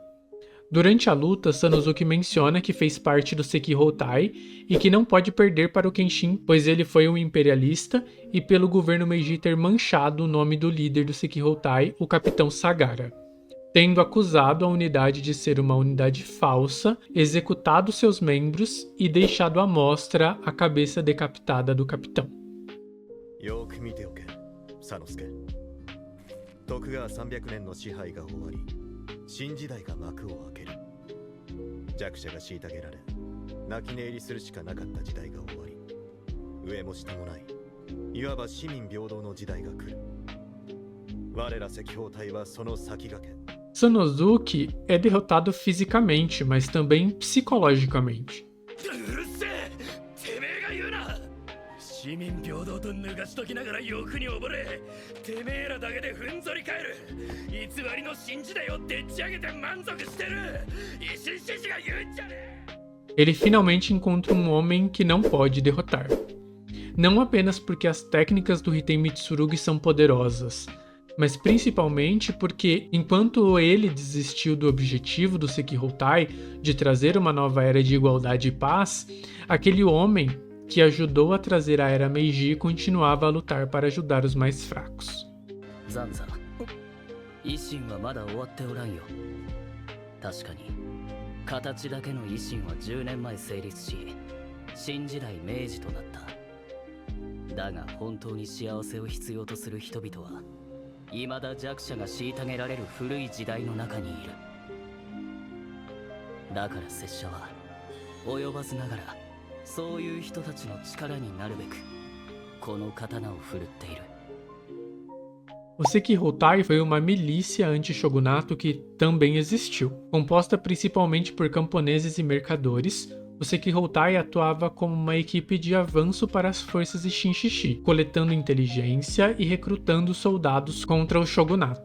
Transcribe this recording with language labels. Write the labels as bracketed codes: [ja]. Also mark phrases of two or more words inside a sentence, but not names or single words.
[pt] Durante a luta, Sanosuke menciona que fez parte do Sekihoutai e que não pode perder para o Kenshin, pois ele foi um imperialista e pelo governo Meiji ter manchado o nome do líder do Sekihoutai, o Capitão Sagara, tendo acusado a unidade de ser uma unidade falsa, executado seus membros e deixado à mostra a cabeça decapitada do capitão. [ja] よく見ておけ、サノスケ。徳川300年の支配が終わり、新時代が幕を開ける。弱者が虐げられ、泣き寝入りするしかなかった時代が終わり、上も下もない、いわば市民平等の時代が来る。我ら赤報隊はその先駆け。 [pt] Sanosuke é derrotado fisicamente, mas também psicologicamente. [ja] 市民平等と脱がしときながら欲に溺れ、てめえらだけでふんぞり返る偽りの新時代をでっち上げて満足してる維新志士が言うんじゃねえ。 [pt] Ele finalmente encontra um homem que não pode derrotar. Não apenas porque as técnicas do Hiten Mitsurugi são poderosas, mas principalmente porque, enquanto ele desistiu do objetivo do Sekihoutai de trazer uma nova era de igualdade e paz, aquele homem que ajudou a trazer a era Meiji continuava a lutar para ajudar os mais fracos. [ja] Zanza, 維新はまだ終わっておらんよ。確かに形だけの維新は10年前成立し、新時代明治となった。だが本当に幸せを必要とする人々は未だ弱者が虐げられる古い時代の中にいる。だから拙者は及ばずながらそういう人たちの力になるべくこの刀を振るっている。 [pt] O Sekihoutai foi uma milícia anti-shogunato que também existiu. Composta principalmente por camponeses e mercadores, o Sekihoutai atuava como uma equipe de avanço para as forças Ishin-Shishi, coletando inteligência e recrutando soldados contra o shogunato.